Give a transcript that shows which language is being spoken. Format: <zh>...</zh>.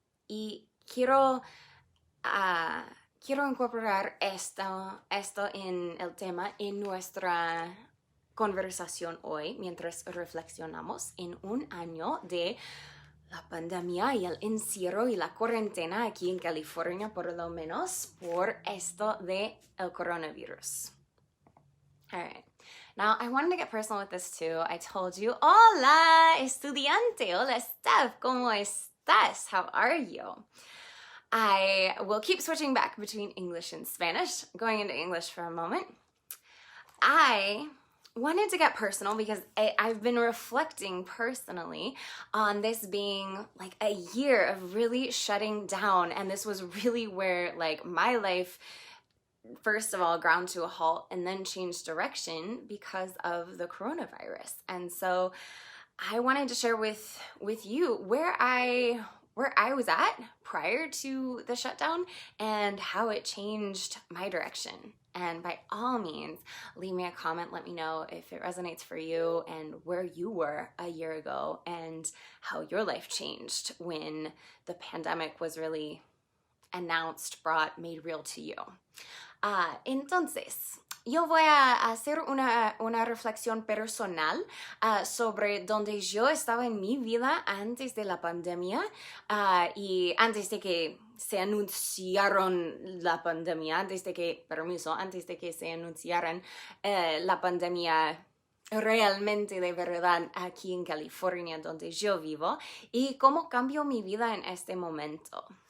<es>Y quiero incorporar esto en el tema en nuestra conversación hoy, mientras reflexionamos en un año de la pandemia y el encierro y la cuarentena aquí en California, por lo menos por esto de el coronavirus.</es> <en>All right. Now, I wanted to get personal with this too. I told you,</en> <es>hola, estudiante. Hola,</es> <en>Steph.</en> <es>¿Cómo estás?</es> <en>How are you? I will keep switching back between English and Spanish, going into English for a moment. I wanted to get personal because I've been reflecting personally on this being like a year of really shutting down, and this was really where like my life first of all ground to a halt and then changed direction because of the coronavirus. And so I wanted to share with you where I was at prior to the shutdown and how it changed my direction. And by all means, leave me a comment. Let me know if it resonates for you and where you were a year ago and how your life changed when the pandemic was really announced, made real to you.</en> <es>Entonces, yo voy a hacer una reflexión personal sobre donde yo estaba en mi vida antes de la pandemia y antes de que se anunciaron la pandemia, antes de que se anunciaran la pandemia realmente de verdad aquí en California, donde yo vivo, y cómo cambió mi vida en este momento.</es>